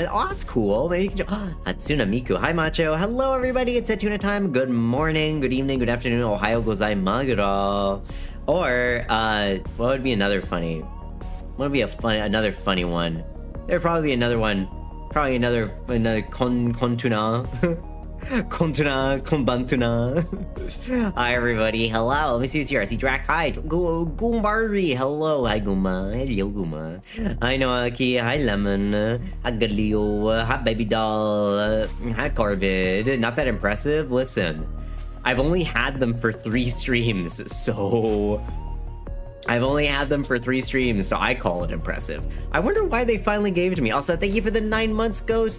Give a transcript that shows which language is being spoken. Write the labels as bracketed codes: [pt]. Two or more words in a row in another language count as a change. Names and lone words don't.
[en] Oh, that's cool. Maybe you can. Hatsuna Miku. Hi, Macho. Hello, everybody. It's Tuna time. Good morning, good evening, good afternoon. [ja] おはようございます. [en] Or, what would be another funny? What would be another funny one? There'd probably be another one. Probably another kontuna. Kontuna, konbantuna. Hi everybody, hello. Let me see who's here. I see Drac. Hi, Goombardi. Hello, hi Goomba. Hello, Goomba. Hi Noaki. Hi Lemon. Hi Galileo. Hi Baby Doll. Hi Corvid. Not that impressive. Listen, I've only had them for 3 streams, so I call it impressive. I wonder why they finally gave it to me. Also, thank you for the 9 months, Ghost.